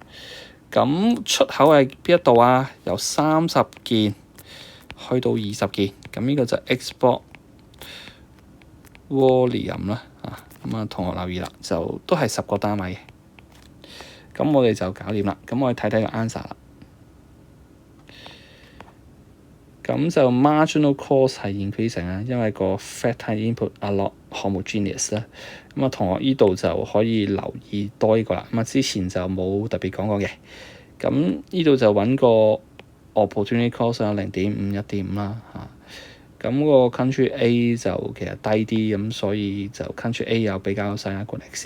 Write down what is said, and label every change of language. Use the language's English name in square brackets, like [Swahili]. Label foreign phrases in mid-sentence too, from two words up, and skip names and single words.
[Cantonese] 咁出口係邊一度啊？由30件去到20件，咁呢個就 [English] export volume [Cantonese] 啦。咁啊同學留意啦，就都係10個單位嘅。咁我哋就搞掂啦。咁我哋睇睇個 answer 啦。咁就 [English] marginal cost [Cantonese] 係 increasing 啦，因為個 [English] factor input a lot homogeneous [Cantonese] 啦。咁啊同學依度就可以留意多呢個啦。咁啊之前就冇特別講過嘅。咁依度就揾個 [English] opportunity cost [Cantonese] 有0.5、1.5啦嚇。咁個 [English] country A [Cantonese] 就其實低啲，咁所以就 [English] country A [Cantonese] 有比較細一個 X。